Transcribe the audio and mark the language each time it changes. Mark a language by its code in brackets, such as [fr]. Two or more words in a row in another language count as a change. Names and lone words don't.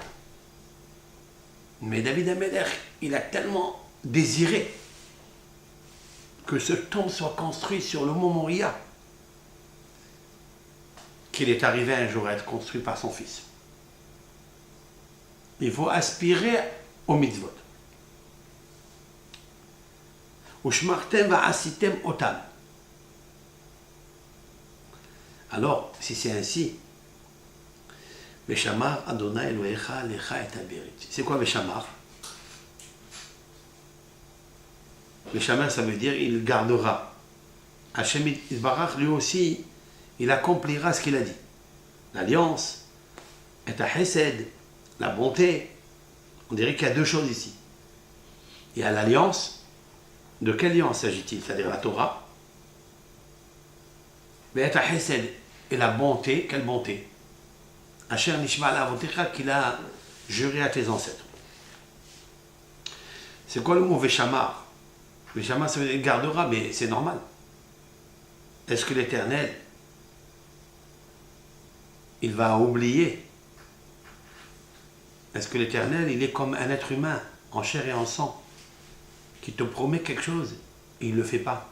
[fr] Mais David Ameler, il a tellement désiré que ce temple soit construit sur le mont Moria, qu'il est arrivé un jour à être construit par son fils. Il faut aspirer au mitzvot. [he] ושמרתם ועשיתם אותם. [fr] Alors, si c'est ainsi, [he] ושמר ה' אלהיך לך את הברית. [fr] C'est quoi Veshamar? Veshamar, ça veut dire il gardera. Hachem Yisbarach, lui aussi, il accomplira ce qu'il a dit. L'alliance, et à Hesed, la bonté, On dirait qu'il y a deux choses ici. Il y a l'alliance. De quelle alliance s'agit-il? C'est-à-dire la Torah. Mais et la bonté, quelle bonté? [he] אשר נשבע לאבתיך, [fr] qu'il a juré à tes ancêtres. C'est quoi le mot Veshamar? Veshamar, ça veut dire il gardera, mais c'est normal. Est-ce que l'Éternel, il va oublier? Est-ce que l'Éternel, il est comme un être humain, en chair et en sang, qui te promet quelque chose et il ne le fait pas?